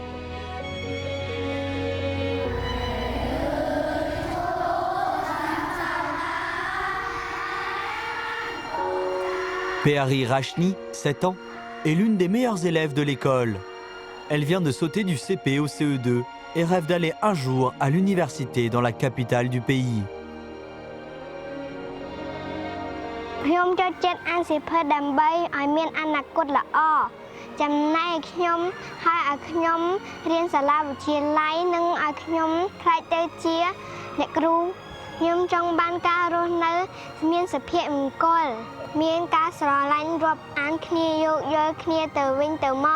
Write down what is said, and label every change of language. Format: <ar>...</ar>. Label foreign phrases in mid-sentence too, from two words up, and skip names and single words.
<fr>Pehari Rashni, 7 ans, est l'une des meilleures élèves de l'école. Elle vient de sauter du CP au CE2 et rêve d'aller un jour à l'université dans la capitale du pays.</fr> <km>ខ្ញុំចូលចិត្តអានសៀវភៅដើម្បីឲ្យមានអនាគតល្អចំណែកខ្ញុំហើយឲ្យខ្ញុំរៀនសាលាវិទ្យាល័យនិងឲ្យខ្ញុំខ្លាចទៅជាអ្នកគ្រូខ្ញុំចង់បានការរស់នៅមានសុភមង្គលមានការស្រឡាញ់រាប់អានគ្នាយោគយល់គ្នាទៅវិញទៅមក</km>